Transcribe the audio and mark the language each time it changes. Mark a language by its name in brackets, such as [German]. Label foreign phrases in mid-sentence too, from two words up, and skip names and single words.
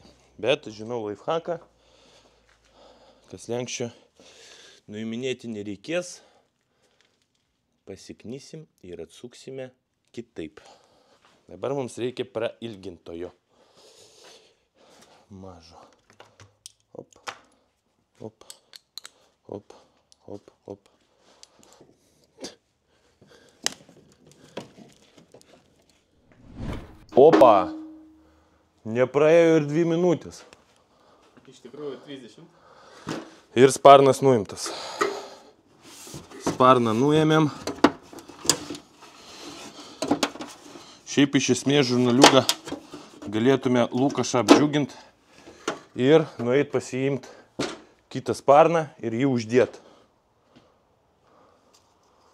[Lithuanian] Bet žinau lifehacką, kas slenkščio nuiminėti nereikės. Pasiknysim ir atsuksime kitaip. Dabar mums reikia prailgintojo. Mažo. Op, op, op, op, op. Opa! Nepraėjo ir 2 minutės. Iš tikrųjų 30. Ir sparnas nuimtas. Sparną nuėmėm. Šiaip iš esmės žurnaliuką galėtume Lukašą apdžiugint ir nueit pasiimt kitą sparną ir jį uždėt.